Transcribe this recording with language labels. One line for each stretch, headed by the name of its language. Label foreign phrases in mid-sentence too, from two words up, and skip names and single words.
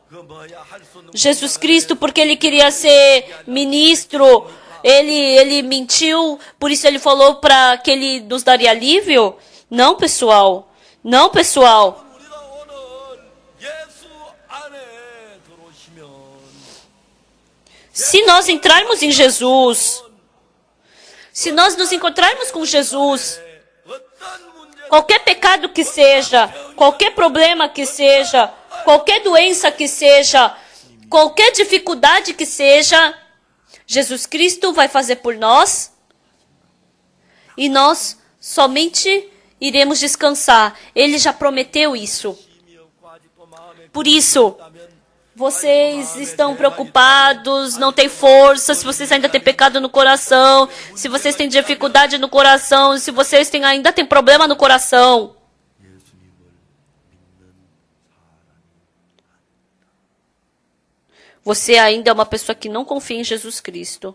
Portuguese: Jesus Cristo, porque ele queria ser ministro, ele mentiu, por isso ele falou para que ele nos daria alívio? Não, pessoal. Não, pessoal. Se nós entrarmos em Jesus, Se nós nos encontrarmos com Jesus,
Korean: 어떤 문제
Portuguese: qualquer pecado que seja, qualquer problema que seja, qualquer doença que seja, qualquer dificuldade que seja, Jesus Cristo vai fazer por nós e nós somente iremos descansar. Ele já prometeu isso.
Korean: 아직도 마음에
Portuguese: Por isso,
Korean: 있다면
Portuguese: vocês estão preocupados, não têm força, se vocês ainda têm pecado no coração, se vocês têm dificuldade no coração, se vocês ainda têm problema no coração. Você ainda é uma pessoa que não confia em Jesus Cristo.